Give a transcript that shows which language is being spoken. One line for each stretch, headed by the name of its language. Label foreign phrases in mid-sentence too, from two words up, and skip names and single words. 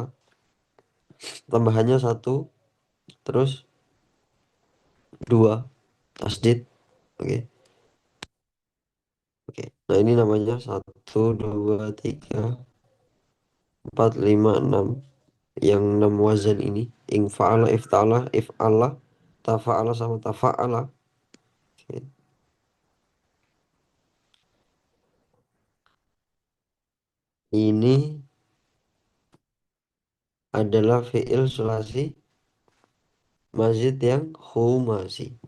Indonesian: Tambahannya satu, terus dua. Tasdid. Oke, oke. Nah, ini namanya satu, dua, tiga, empat, lima, enam. Yang enam wazan ini
Arabic: انفعل، افتعل، افعلّ، تفاعل
Indonesian: sama tafa'ala. Oke. Ini adalah
Arabic: فعل ثلاثي مزيد
Indonesian: yang khumasi.